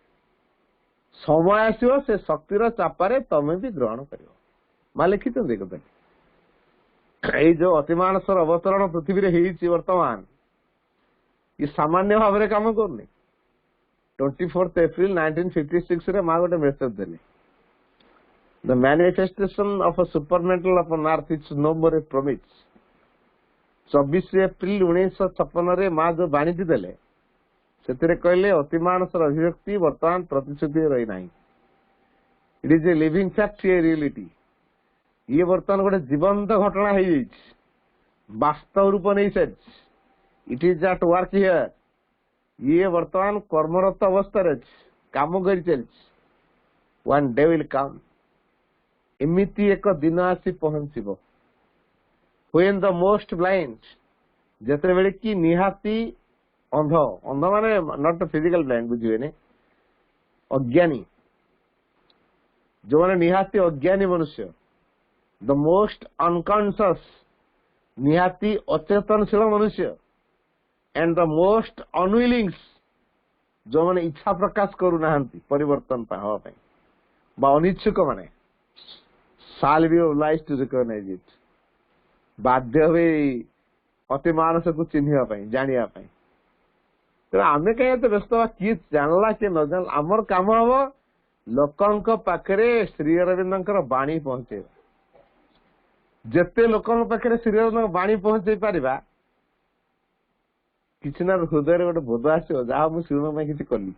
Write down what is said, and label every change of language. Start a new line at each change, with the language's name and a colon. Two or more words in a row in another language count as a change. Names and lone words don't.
Odia: ସମୟ ଆସିବ, ସେ ଶକ୍ତିର ଚାପାରେ ତମେ ବି ଗ୍ରହଣ କରିବ। ମା ଲେଖିଛନ୍ତି ଏ କଥା। ଏଇ ଯୋଉ ଅତିମାନସର ଅବତରଣ ପୃଥିବୀରେ ହେଇଛି ବର୍ତ୍ତମାନ, ଇଏ ସାମାନ୍ୟ ଭାବରେ କାମ କରୁନି। 24 ଏପ୍ରିଲ 1956 ରେ ମା ଗୋଟେ ମେସେଜ ଦେଲେ,
English: The manifestation of a supernatural upon earth is no more a promise.
Odia: 24 ଏପ୍ରିଲ 1956 ମା ଯୋଉ ବାଣୀଟି ଦେଲେ, ସେଥିରେ କହିଲେ ଅତିମାନସର ଅଭିବ୍ୟକ୍ତି ବର୍ତ୍ତମାନ ପ୍ରତିଶ୍ରୁତି ରହିନାହିଁ।
English: It is a living fact, a reality.
Odia: ଇଏ ବର୍ତ୍ତମାନ ଗୋଟେ ଜୀବନ୍ତ ଘଟଣା ହେଇଯାଇଛି, ବାସ୍ତବ ରୂପ ନେଇ ସାରିଛି।
English: It is at work here.
Odia: ଇଏ ବର୍ତ୍ତମାନ କର୍ମରତ ଅବସ୍ଥାରେ ଅଛି, କାମ କରି ଚାଲିଛି।
English: one day will come,
Odia: ଏମିତି ଏକ ଦିନ ଆସି ପହଞ୍ଚିବ,
English: when the most blind,
Odia: ଯେତେବେଳେ କି ନିହାତି ଅନ୍ଧ, ଅନ୍ଧ ମାନେ
English: not physical blind,
Odia: ବୁଝିବେନି, ଅଜ୍ଞାନୀ, ଯୋଉମାନେ ନିହାତି ଅଜ୍ଞାନୀ ମନୁଷ୍ୟ,
English: the most unconscious,
Odia: ନିହାତି ଅଚେତନଶୀଳ ମନୁଷ୍ୟ,
English: and the most unwillings,
Odia: ଯୋଉମାନେ ଇଚ୍ଛା ପ୍ରକାଶ କରୁନାହାନ୍ତି ପରିବର୍ତ୍ତନ ହେବା ପାଇଁ, ବା ଅନିଚ୍ଛୁକ ମାନେ,
English: shall be obliged to recognize it,
Odia: ବାଧ୍ୟ ହୁଏ ଅତି ମାନସକୁ ଚିହ୍ନିବା ପାଇଁ, ଜାଣିବା ପାଇଁ। ତେଣୁ ଆମେ କାହିଁ ଏତେ ବ୍ୟସ୍ତ ହବା, କିଏ ଜାଣିଲା କିଏ ନ ଜାଣିଲା? ଆମର କାମ ହବ ଲୋକଙ୍କ ପାଖରେ ଶ୍ରୀ ଅରବିନ୍ଦଙ୍କର ବାଣୀ ପହଞ୍ଚେଇବା। ଯେତେ ଲୋକଙ୍କ ପାଖରେ ଶ୍ରୀ ଅରବିନ୍ଦଙ୍କ ବାଣୀ ପହଞ୍ଚେଇ ପାରିବା, କିଛି ନା ହୃଦୟରେ ଗୋଟେ ବୋଧ ଆସିବ, ଯାହା ମୁଁ ଶ୍ରୀଅରବିନ୍ଦଙ୍କ ପାଇଁ କିଛି କଲି।